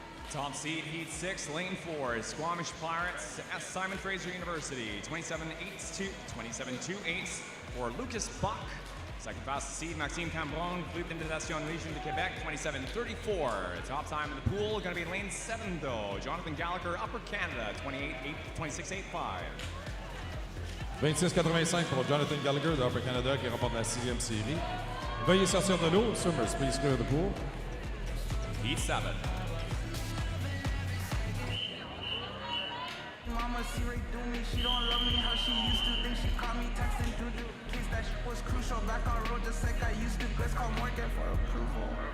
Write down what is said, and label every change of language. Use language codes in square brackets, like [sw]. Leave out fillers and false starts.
[en] Top seed, Heat 6, Lane 4, Squamish Pirates, S. Simon Fraser University, 27-8-2, 27-2-8 for Lucas Buck. Second fastest seed, Maxime Cambron, Club de Nation Légion de Québec, 27-34. Top time in the pool, going to be Lane 7 though. Jonathan Gallagher, Upper Canada, 26-8-5. [fr] 26-85 pour Jonathan Gallagher de Upper Canada qui remporte la 6e série. Veuillez sortir de l'eau. [en] Swimmers, please clear the pool. Heat 7. Mama see right through me, she don't love me how she used to. Think she caught me texting Juju. Case that shit was crucial. Back on road just like I used to. Let's call Morgan for approval.